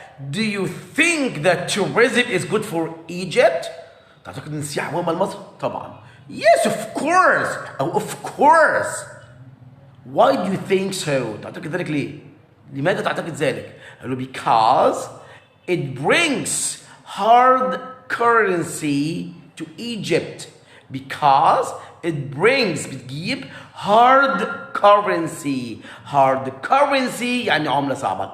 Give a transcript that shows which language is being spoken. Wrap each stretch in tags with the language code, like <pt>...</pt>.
<en>Do you think that tourism is good for Egypt?</en> <ar>تعتقد ان السياحة مهمة لمصر؟ طبعا.</ar> <en>Yes of course. أو of course. Why do you think so?</en> <ar>تعتقد ذلك ليه؟ لماذا تعتقد ذلك؟ قال له</ar> <en>because it brings hard currency to Egypt. Because it brings</en> <ar>بتجيب</ar> <en>hard currency. Hard currency</en> <ar>يعني عملة صعبة.</ar>